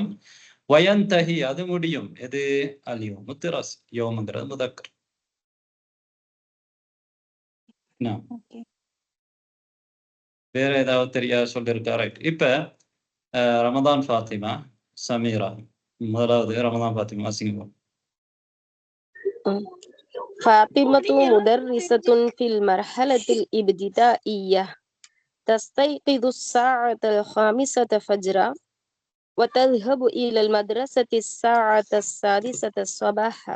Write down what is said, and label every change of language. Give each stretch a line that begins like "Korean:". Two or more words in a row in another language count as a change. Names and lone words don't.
Tamil: வயந்தஹி அது முடியும். எது?
Arabic: اليوم دراسي.
Tamil: யௌமுங்கிறது முதக்கர். வேற ஏதாவது தெரியாத சொல்லிருக்கா? ரைட். இப்ப ரமதான் ஃபாத்திமா, சமீரா. முதலாவது ரமதான் ஃபாத்திமா சிங்கம்.
Arabic: فاطمة مدرسة في المرحلة الابتدائية، تستيقظ الساعة 5 فجرا، وتذهب إلى المدرسة الساعة 6 صباحا.